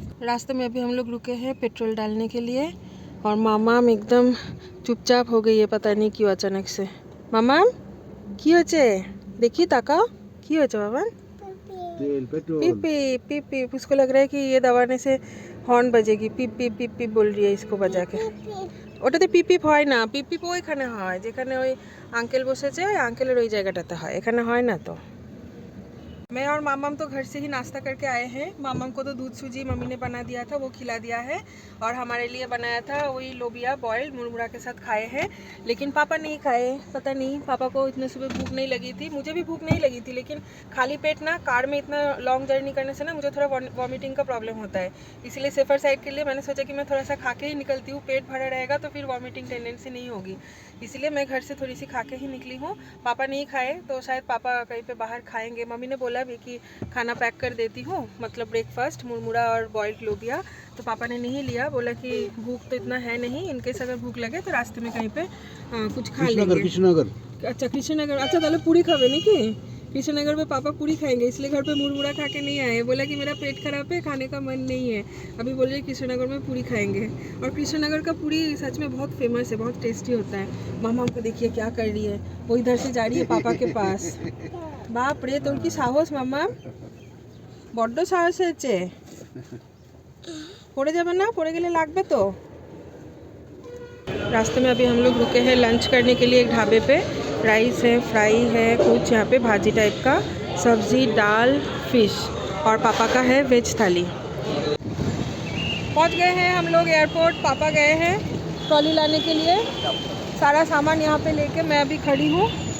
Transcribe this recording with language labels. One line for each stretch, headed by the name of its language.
Hindi: रास्ते में अभी हम लोग रुके हैं पेट्रोल डालने के लिए, और मामाम एकदम चुपचाप हो गई है, पता नहीं क्यों अचानक से।
Bangla: मामाम কি হয়েছে देखी ताकाओ, কি হয়েছে बाबा? তেল, পেট্রোল। पिप पिप पिप पिप।
Hindi: उसको लग रहा है कि ये दबाने से हॉर्न बजेगी, पिप पिप पिप पिप बोल रही है इसको बजा के।
Bangla: ওটাতে পিপ পিপ হয় না, পিপ পিপ ওইখানে হয় যেখানে ওই আঙ্কেল বসেছে, ওই আঙ্কেলের ওই জায়গাটাতে হয়, এখানে হয় না।
Hindi: तो मैं और मामाम तो घर से ही नाश्ता करके आए हैं। मामाम को तो दूध सूजी मम्मी ने बना दिया था, वो खिला दिया है, और हमारे लिए बनाया था वही लोबिया बॉयल मुरमुरा के साथ खाए हैं। लेकिन पापा नहीं खाए, पता नहीं पापा को इतने सुबह भूख नहीं लगी थी, मुझे भी भूख नहीं लगी थी, लेकिन खाली पेट ना कार में इतना लॉन्ग जर्नी करने से ना मुझे थोड़ा वॉमिटिंग का प्रॉब्लम होता है। इसलिए सेफर साइड के लिए मैंने सोचा कि मैं थोड़ा सा खा के ही निकलती हूँ, पेट भरा रहेगा तो फिर वॉमिटिंग टेंडेंसी नहीं होगी, इसीलिए मैं घर से थोड़ी सी खा के ही निकली हूँ। पापा नहीं खाए तो शायद पापा कहीं पे बाहर खाएंगे। मम्मी ने बोला भी कि खाना पैक कर देती हूँ, मतलब ब्रेकफास्ट मुरमुरा और बॉइल्ड लोबिया, तो पापा ने नहीं लिया। बोला कि भूख तो इतना है नहीं, इनकेस अगर भूख लगे तो रास्ते में कहीं पे कुछ खा लेंगे। कृष्णनगर। अच्छा कृष्णनगर, अच्छा ताले पूरी खावे नहीं कि कृष्णनगर में पापा पूरी खाएंगे, इसलिए घर पे मुरमुरा खा के नहीं आए। बोला कि मेरा पेट खराब है, खाने का मन नहीं है। अभी बोल रहे कृष्णनगर में पूरी खाएंगे। और कृष्णनगर का पूरी सच में बहुत फेमस है, बहुत टेस्टी होता है। मामा को देखिए क्या कर रही है, वो इधर से जा रही है पापा के पास।
Bangla: बाप रे তোর কি সাহস মামা, বড্ড সাহস হয়েছে। পড়ে যাবে না, পড়ে গেলে লাগবে तो।
Hindi: रास्ते में अभी हम लोग रुके हैं लंच करने के लिए एक ढाबे पे। राइस है, फ्राई है, कुछ यहाँ पे भाजी टाइप का, सब्जी, दाल, फिश, और पापा का है वेज थाली। पहुँच गए हैं हम लोग एयरपोर्ट। पापा गए हैं ट्रॉली लाने के लिए, सारा सामान यहाँ पे लेके मैं अभी खड़ी हूँ।